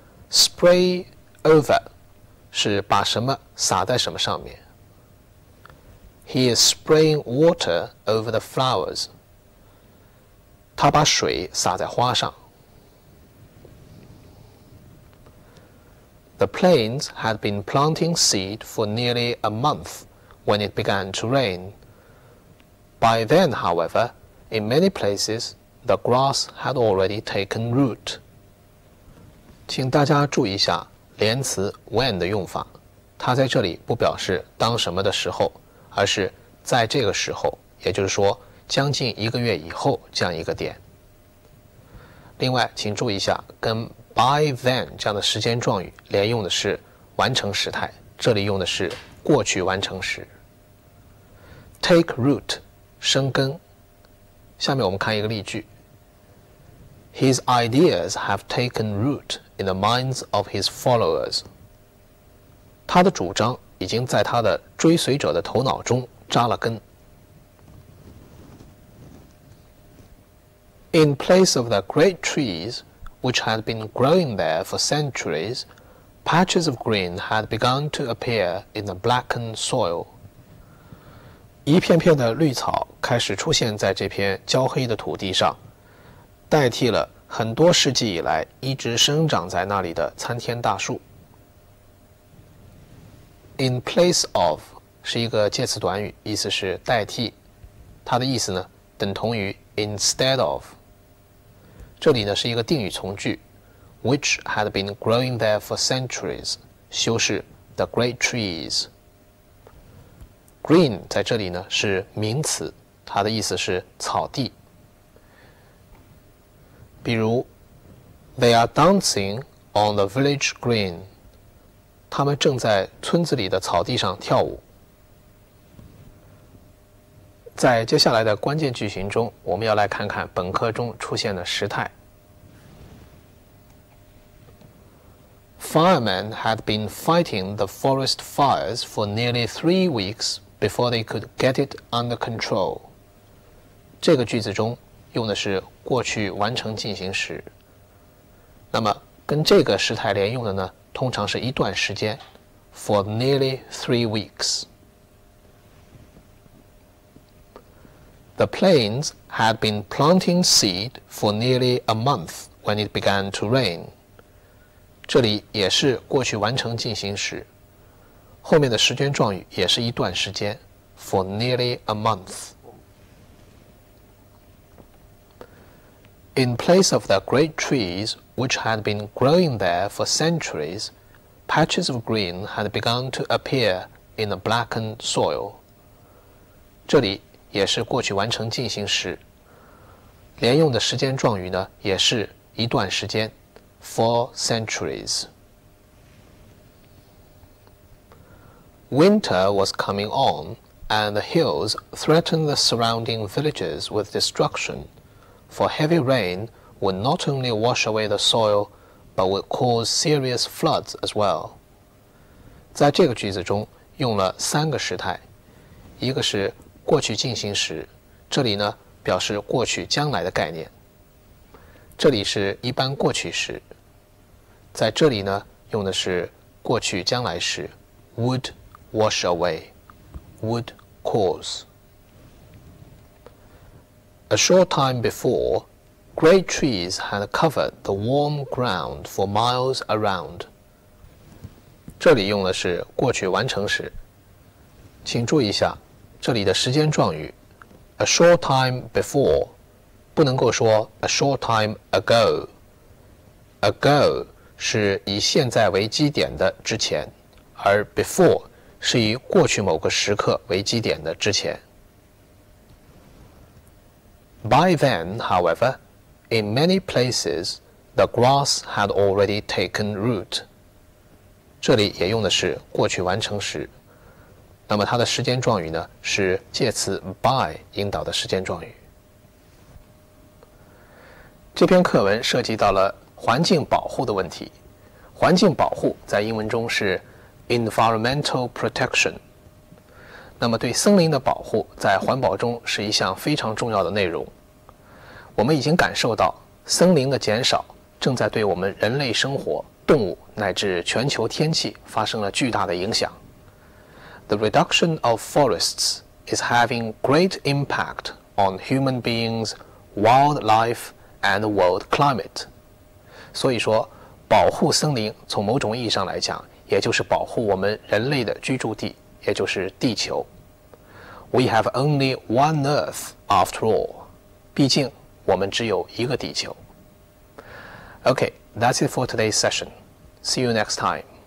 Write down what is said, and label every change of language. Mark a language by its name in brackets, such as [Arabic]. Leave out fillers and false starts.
[English] Spray over [Chinese] 是把什么撒在什么上面。 [English] He is spraying water over the flowers. [Chinese] 他把水洒在花上。 [English] The plains had been planting seed for nearly a month when it began to rain. By then, however, in many places, the grass had already taken root. [Chinese] 请大家注意一下连词 when 的用法，它在这里不表示当什么的时候，而是在这个时候，也就是说将近1个月以后这样一个点。另外，请注意一下，跟 [English] by then [Chinese] 这样的时间状语连用的是完成时态，这里用的是过去完成时。 [English] Take root [Chinese] 生根。下面我们看一个例句。 [English] His ideas have taken root in the minds of his followers. [Chinese] 他的主张已经在他的追随者的头脑中扎了根。 [English] In place of the great trees, which had been growing there for centuries, patches of green had begun to appear in the blackened soil. [Chinese] 一片片的绿草开始出现在这片焦黑的土地上，代替了很多世纪以来一直生长在那里的参天大树。 [English] In place of [Chinese] 是一个介词短语，意思是代替，它的意思呢等同于 [English] instead of。 [Chinese] 这里呢是一个定语从句 ， [English] which had been growing there for centuries， [Chinese] 修饰 [English] the great trees。 [Chinese] Green 在这里呢是名词，它的意思是草地。比如 [English] ，They are dancing on the village green。 [Chinese] 他们正在村子里的草地上跳舞。在接下来的关键句型中，我们要来看看本课中出现的时态。 [English] Firemen had been fighting the forest fires for nearly 3 weeks before they could get it under control. [Chinese] 这个句子中用的是过去完成进行时。那么跟这个时态连用的呢，通常是一段时间 [English] for nearly 3 weeks. The plains had been planting seed for nearly a month when it began to rain. [Chinese] 这里也是过去完成进行时，后面的时间状语也是一段时间 [English] for nearly a month. In place of the great trees which had been growing there for centuries, patches of green had begun to appear in the blackened soil. [Chinese] 这里也是过去完成进行时，连用的时间状语呢也是一段时间 [English] for centuries. Winter was coming on, and the hills threatened the surrounding villages with destruction, for heavy rain would not only wash away the soil, but would cause serious floods as well. [Chinese] 在这个句子中用了3个时态，一个是过去进行时，这里呢表示过去将来的概念。这里是一般过去时，在这里呢用的是过去将来时 [English] would wash away, would cause. A short time before, great trees had covered the warm ground for miles around. [Chinese] 这里用的是过去完成时，请注意一下这里的时间状语 [English] a short time before [Chinese] 不能够说 [English] a short time ago. [Chinese] Ago 是以现在为基点的之前，而 before 是以过去某个时刻为基点的之前。 By then, however, in many places, the grass had already taken root. 这里也用的是过去完成时，那么它的时间状语呢是介词 by 引导的时间状语。这篇课文涉及到了环境保护的问题。环境保护在英文中是 [English] environmental protection。 [Chinese] 那么对森林的保护在环保中是一项非常重要的内容。我们已经感受到森林的减少正在对我们人类生活、动物乃至全球天气发生了巨大的影响。 [English] The reduction of forests is having great impact on human beings, wildlife, and world climate. [Chinese] 所以说，保护森林从某种意义上来讲，也就是保护我们人类的居住地，也就是地球。 [English] We have only one Earth after all. [Chinese] 毕竟我们只有一个地球。 [English] Okay, that's it for today's session. See you next time.